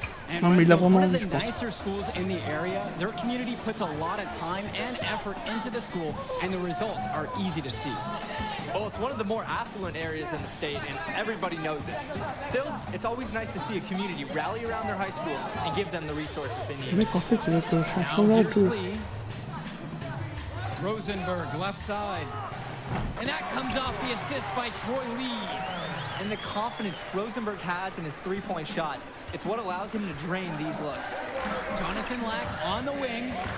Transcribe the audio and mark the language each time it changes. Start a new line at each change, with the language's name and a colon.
English: And one of the nicer schools in the area, their community puts a lot of time and effort into the school, and the results are easy to see. Well, it's one of the more affluent areas in the state, and everybody knows it. Still, it's always nice to see a community rally around their high school and give them the resources they need.
French: Mec, en fait, il va te changer un peu.
English: Rosenberg, left side. And that comes off the assist by Troy Lee. And the confidence Rosenberg has in his three-point shot, it's what allows him to drain these looks. Jonathan Lack on the wing.